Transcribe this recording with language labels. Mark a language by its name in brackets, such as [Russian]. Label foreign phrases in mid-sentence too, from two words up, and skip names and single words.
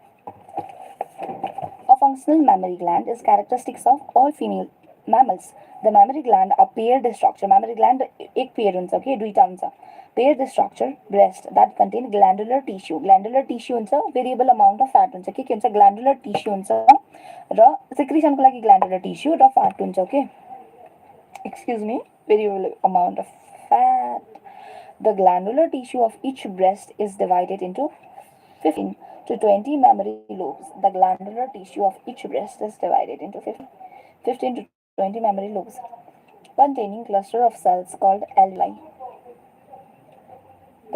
[English] A functional mammary gland is characteristics of all female mammals. The mammary gland are paired structure. Mammary gland [Nepali] एक पेयर हुन्छ ओके दुईटा हुन्छ. [English] Paired structure breast that contain glandular tissue. Glandular tissue [Nepali] हुन्छ [English] variable amount of fat [Nepali] हुन्छ. के हुन्छ [English] glandular tissue [Nepali] हुन्छ र secretion को लागि [English] glandular tissue [Nepali] र fat हुन्छ ओके. [English] Excuse me, variable amount of fat. The glandular tissue of each breast is divided into 15 to 20 mammary lobes. The glandular tissue of each breast is divided into 15 to 20 mammary lobes containing cluster of cells called alveoli.